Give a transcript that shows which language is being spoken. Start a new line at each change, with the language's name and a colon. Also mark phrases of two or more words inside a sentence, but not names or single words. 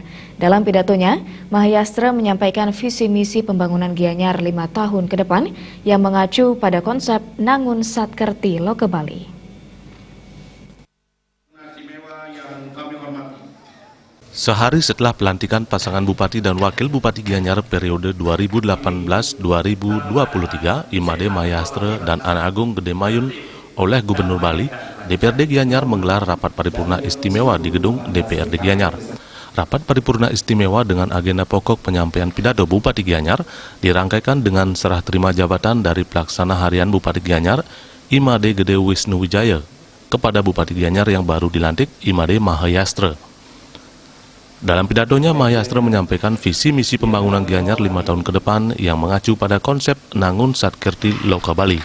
Indonesian: Dalam pidatonya, Mahayastra menyampaikan visi misi pembangunan Gianyar 5 tahun ke depan yang mengacu pada konsep Nangun Satkerti Loke Bali. Sehari setelah pelantikan pasangan Bupati dan Wakil Bupati Gianyar periode 2018-2023, Imade Mahayastra dan Anak Agung Gede Mayun oleh Gubernur Bali, DPRD Gianyar menggelar rapat paripurna istimewa di gedung DPRD Gianyar. Rapat paripurna istimewa dengan agenda pokok penyampaian pidato Bupati Gianyar dirangkaikan dengan serah terima jabatan dari Pelaksana Harian Bupati Gianyar, Imade Gede Wisnu Wijaya, kepada Bupati Gianyar yang baru dilantik, Imade Mahayastra. Dalam pidatonya, Mahayastra menyampaikan visi misi pembangunan Gianyar 5 tahun ke depan yang mengacu pada konsep Nangun Satkerti Loke Bali.